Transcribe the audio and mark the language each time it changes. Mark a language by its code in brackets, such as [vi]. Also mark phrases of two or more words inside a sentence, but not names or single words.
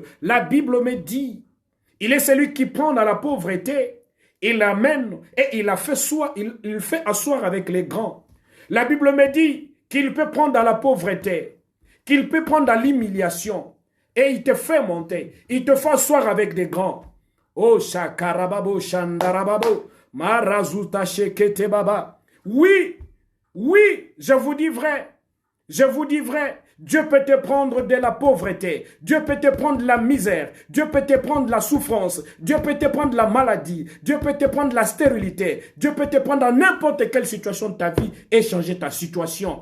[fr] La Bible me dit, il est celui qui prend dans la pauvreté, il l'amène et il fait asseoir avec les grands. La Bible me dit qu'il peut prendre dans la pauvreté, qu'il peut prendre dans l'humiliation. Et il te fait monter. Il te fait asseoir avec des grands. Oh, shakarababo, shandarababo, marazuta shekete baba. Oui, je vous dis vrai. Je vous dis vrai. Dieu peut te prendre de la pauvreté. Dieu peut te prendre de la misère. Dieu peut te prendre la souffrance. Dieu peut te prendre la maladie. Dieu peut te prendre la stérilité. Dieu peut te prendre dans n'importe quelle situation de ta vie et changer ta situation.